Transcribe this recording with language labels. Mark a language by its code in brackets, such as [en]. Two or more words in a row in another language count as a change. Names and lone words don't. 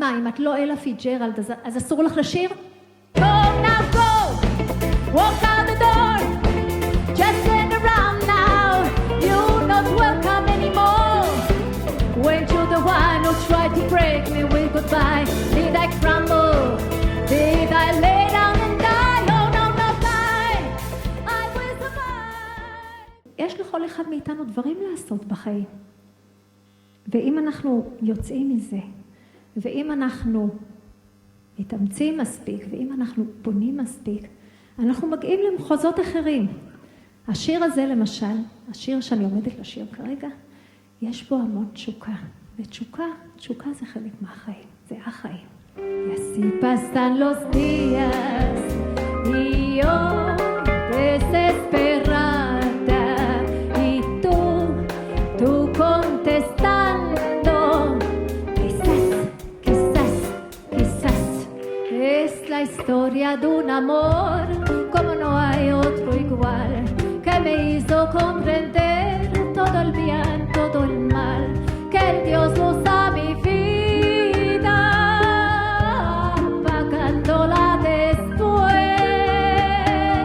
[he] את לא אלה פיג'רלד, אז אסור לך לשיר? [en] Go now go, walk out the door, just turn around now, you're not welcome anymore. Weren't you the one who tried to break me with goodbye? Did I crumble? Did I lay down and die? Oh no, not die, I will survive. [he] יש לכל אחד מאיתנו דברים לעשות בחיים. ואם אנחנו יוצאים מזה, ואם אנחנו מתאמצים מספיק, ואם אנחנו בונים מספיק, אנחנו מגיעים למחוזות אחרים. השיר הזה למשל, השיר שאני עומדת לשיר כרגע, יש בו המון תשוקה. ותשוקה זה חלק מהחיים, זה החיים. [es] Y así pasan los días y yo desesperada y tú contestando quizás es la historia de un amor como no hay otro igual que me hizo comprender todo el bien, todo el mal que el Dios usa mi vida pagándola después.